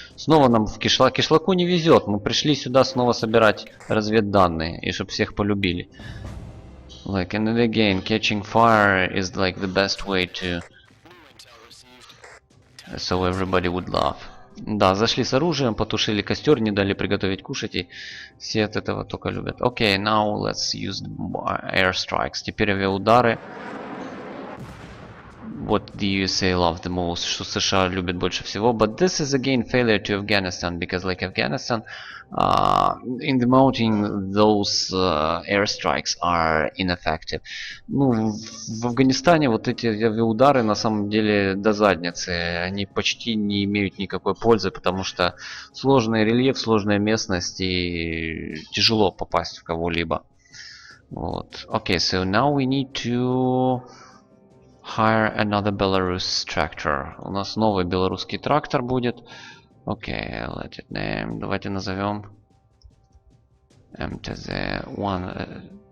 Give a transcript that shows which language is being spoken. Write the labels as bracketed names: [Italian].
[Russian] Снова нам в кишлаку не везет. Мы пришли сюда снова собирать разведданные, и чтобы всех полюбили. [English] Like, and then again, catching fire is like the best way to... So everybody would love. [Russian] Да, зашли с оружием, потушили костер, не дали приготовить кушать, и все от этого только любят. [English] Okay, now let's use airstrikes. [Russian] Теперь авиаудары. [English] What the USA love the most, [Russian] что США любят больше всего. [English] But this is again failure to Afghanistan, because like Afghanistan, in demoting those airstrikes are ineffective. [Russian] Ну, в Афганистане вот эти авиаудары на самом деле до задницы. Они почти не имеют никакой пользы, потому что сложный рельеф, сложная местность и тяжело попасть в кого-либо. Вот. [English] Okay, so now we need to hire another Belarus tractor. [Russian] У нас новый белорусский трактор будет. [English] Okay, let it name. [Russian] Давайте назовем MTZ-121.